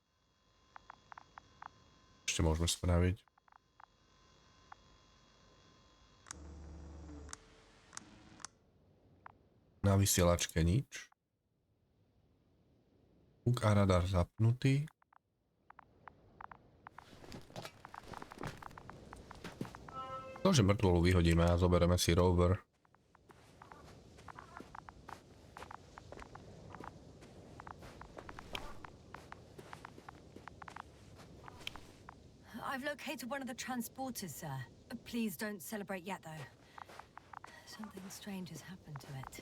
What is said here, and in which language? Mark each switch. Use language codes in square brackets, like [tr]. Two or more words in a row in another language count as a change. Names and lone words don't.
[sk] Ešte môžeme spraviť. Na vysielačke nič. Huk a radar zapnutý. To, že mŕtvolu vyhodíme a zoberieme si rover. [en] I've located one of the transporters, sir. Please don't celebrate yet, though. Something strange has happened to it.